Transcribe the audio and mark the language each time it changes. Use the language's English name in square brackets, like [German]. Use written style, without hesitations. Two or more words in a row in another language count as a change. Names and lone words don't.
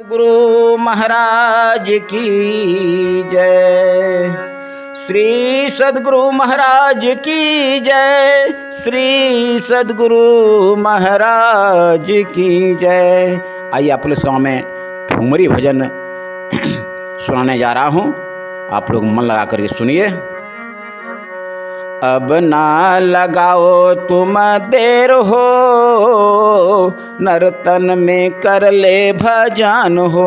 [Hindi] गुरु महाराज की जय। श्री सद्गुरु महाराज की जय। श्री सद्गुरु महाराज की जय। आइए आप लोग सामने ठुमरी भजन सुनाने जा रहा हूँ, आप लोग मन लगा करके सुनिए। अब ना लगाओ तुम देर हो, नर्तन में कर ले भजन हो।